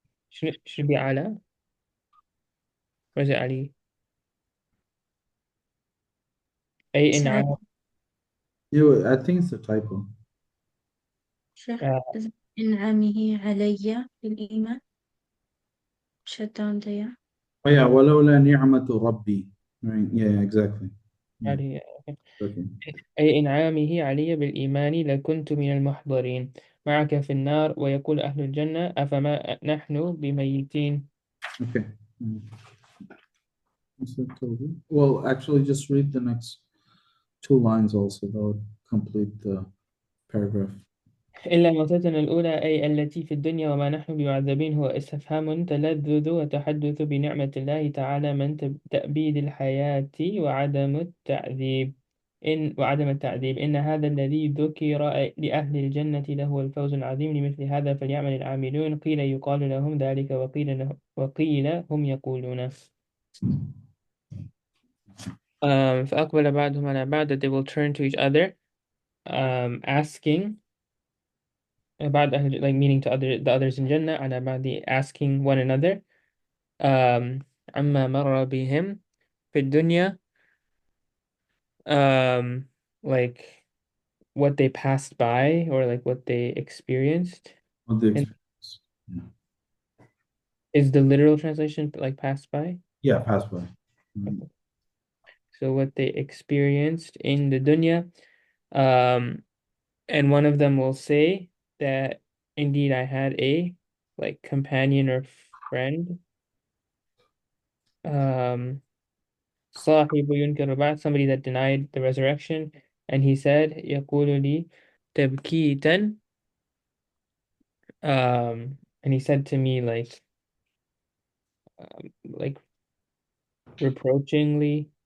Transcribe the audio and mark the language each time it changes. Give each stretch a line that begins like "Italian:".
English: should be على or is it
Arabic: علي أي سعد إنعام
English: Yeah, I think it's a typo.
Arabic: شيخ آه، إنعامه علي بالإيمان
English: shut down there. Oh yeah,
Arabic: ولولا نعمة ربي.
English: Right. Yeah, exactly. Yeah.
Arabic: علي
English: Okay.
Arabic: أي إنعامه علي بالإيمان لكنت من المحضرين معك في النار ويقول أهل الجنة أفما نحن بميتين.
English: Okay. Mm. Is that Toby? Well, actually, just read the next 2 lines also. That would complete the paragraph.
Arabic: إلا موتتنا الأولى أي التي في الدنيا وما نحن بمعذبين هو استفهام تلذذ وتحدث بنعمة الله تعالى من تأبيد الحياة وعدم التعذيب إن هذا الذي ذكر لأهل الجنة لهو الفوز العظيم لمثل هذا فليعمل العاملون قيل يقال لهم ذلك وقيل هم يقولون فأقبل بعضهم على بعض
English: that they will turn to each other asking
Arabic: بعد أهل
English: like meaning to the others in Jannah
Arabic: على بعد
English: asking one another
Arabic: عما مر بهم في الدنيا
English: like what they passed by or like what they experienced What the and experience? Yeah. is the literal translation like passed by Yeah, pass by. Mm. so what they experienced in the dunya and one of them will say that indeed I had a like companion or friend
Arabic: صاحب ينكر البعث
English: somebody that denied the resurrection and he said
Arabic: يقول لي تبكيتا
English: and he said to me like reproachingly